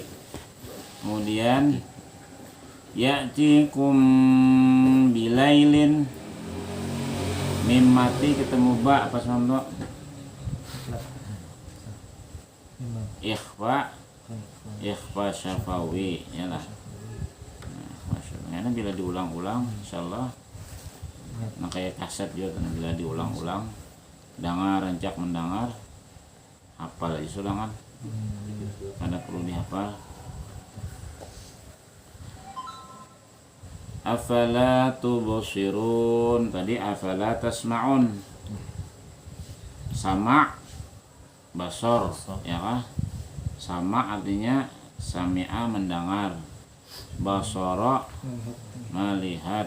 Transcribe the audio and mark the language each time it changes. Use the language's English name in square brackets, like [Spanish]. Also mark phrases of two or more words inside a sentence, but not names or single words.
[Indonesian] Kemudian [Arabic] يأتيكم بليل, [Indonesian] mim mati ketemu ba, apa sama [Arabic] إخفاء شفوي [Indonesian] ya lah. Karena bila diulang-ulang insyaallah, nah kayak kaset juga kan, bila diulang-ulang dengar, rancak mendengar, hafal aja sudah kan, ada perlu dihafal. [Arabic] أفلا تبصرون, [Indonesian] tadi [Arabic] أفلا تسمعون, [Indonesian] sama basor ya kan, sama artinya sami'a mendengar, basara melihat.